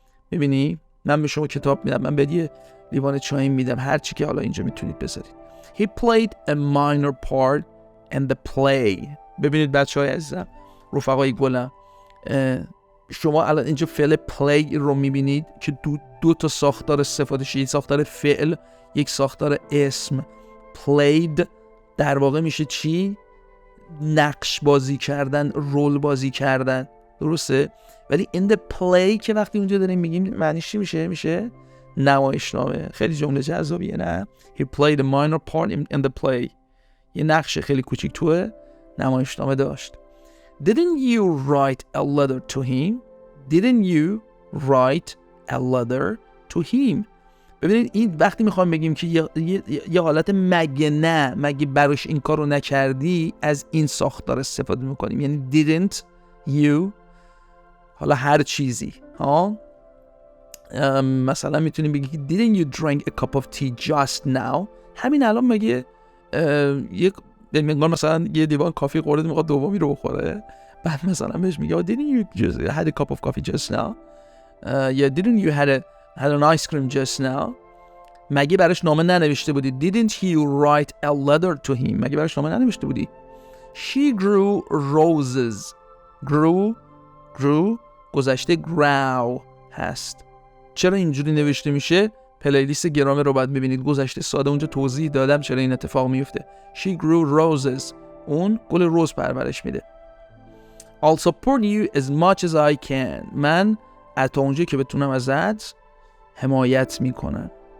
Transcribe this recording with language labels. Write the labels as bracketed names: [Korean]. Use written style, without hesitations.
[Persian] میبینی من به شما کتاب میدم، من به یه لیوان چای میدم، هر چی که حالا اینجا میتونید بذارید. [English] He played a minor part in the play. [Persian] ببینید بچهای عزیزم، رفقای گلم، شما الان اینجا فعل play رو میبینید که دو تا ساختار استفاده شده، یک ساختار فعل، یک ساختار اسم. played در واقع میشه چی؟ نقش بازی کردن، رول بازی کردن، درسته؟ ولی [English] in the play [Persian] که وقتی اونجا داریم میگیم معنیش چی میشه؟ میشه نمایشنامه. خیلی جمله جذابیه نه؟ [English] He played a minor part in the play. [Persian] یه نقش خیلی کوچیک توی نمایشنامه داشت. [English] Didn't you write a letter to him? Didn't you write a letter to him? [Persian] ببینید این وقتی میخوام بگیم که یه حالت مگه نه، مگه براش این کارو نکردی، از این ساختار استفاده میکنیم. [English] یعنی didn't you، [Persian] حالا هر چیزی ها، مثلا میتونیم بگیم [English] didn't you drink a cup of tea just now؟ [Persian] همین الان مگه یک مثلا یه لیوان کافی خورده میخواد دومی رو بخوره، بعد مثلا بهش میگه [English] didn't you just had a cup of coffee just now؟ [Persian] یا [English] didn't you had an ice cream just now؟ [Persian] مگه براش نامه ننوشته بودی؟ [English] didn't you write a letter to him؟ [Persian] مگه براش نامه ننوشته بودی؟ [English] she grew roses. [Persian] grew گذشته grow هست. چرا اینجوری نوشته میشه؟ پلیلیست گرامر رو باید ببینید، گذشته ساده اونجا توضیح دادم چرا این اتفاق میفته. [English] she grew roses، [Persian] اون گل روز پرورش میده. [English] I'll support you as much as I can، [Persian] من تا اونجایی که بتونم ازت حمایت میکنم.